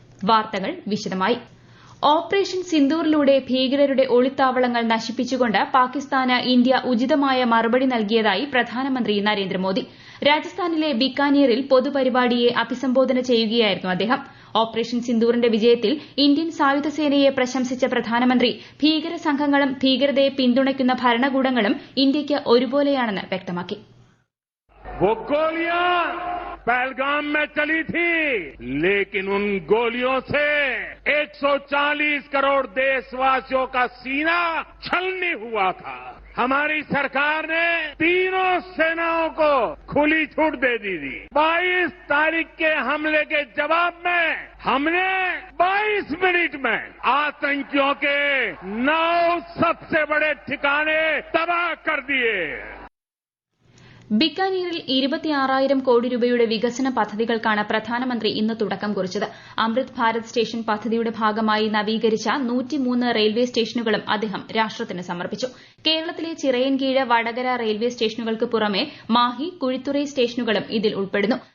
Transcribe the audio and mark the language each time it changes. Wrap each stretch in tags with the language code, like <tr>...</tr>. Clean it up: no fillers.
<ml>വാർത്തകൾ വിശദമായി. ഓപ്പറേഷൻ സിന്ദൂറിലൂടെ ഭീകരരുടെ ഒളിത്താവളങ്ങൾ നശിപ്പിച്ചുകൊണ്ട് പാകിസ്ഥാന് ഇന്ത്യ ഉചിതമായ മറുപടി നൽകിയതായി പ്രധാനമന്ത്രി നരേന്ദ്രമോദി. രാജസ്ഥാനിലെ ബിക്കാനീറിൽ പൊതുപരിപാടിയെ അഭിസംബോധന ചെയ്യുകയായിരുന്നു അദ്ദേഹം. ഓപ്പറേഷൻ സിന്ദൂറിന്റെ വിജയത്തിൽ ഇന്ത്യൻ സായുധ സേനയെ പ്രശംസിച്ച പ്രധാനമന്ത്രി ഭീകര സംഘങ്ങളും ഭീകരതയെ പിന്തുണയ്ക്കുന്ന ഭരണകൂടങ്ങളും ഇന്ത്യയ്ക്ക് ഒരുപോലെയാണെന്ന് വ്യക്തമാക്കി.</ml> <hi>वो गोलियां पहलगाम में चली थी, लेकिन उन गोलियों से 140 करोड़ देशवासियों का सीना छलनी हुआ था. हमारी सरकार ने तीनों सेनाओं को खुली छूट दे दी थी. 22 तारीख के हमले के जवाब में हमने 22 मिनट में आतंकियों के 9 सबसे बड़े ठिकाने तबाह कर दिए.</hi> <ml>ബിക്കാനീറിൽ 26,000 കോടി രൂപയുടെ വികസന പദ്ധതികൾക്കാണ് പ്രധാനമന്ത്രി ഇന്ന് തുടക്കം കുറിച്ചത്. അമൃത് ഭാരത് സ്റ്റേഷൻ പദ്ധതിയുടെ ഭാഗമായി നവീകരിച്ച 103 റെയിൽവേ സ്റ്റേഷനുകളും അദ്ദേഹം രാഷ്ട്രത്തിന് സമർപ്പിച്ചു. കേരളത്തിലെ ചിറയിൻകീഴ്, വടകര റെയിൽവേ സ്റ്റേഷനുകൾക്ക് പുറമെ മാഹി, കുഴിത്തുറൈ സ്റ്റേഷനുകളും ഇതിൽ ഉൾപ്പെടുന്നു.</ml>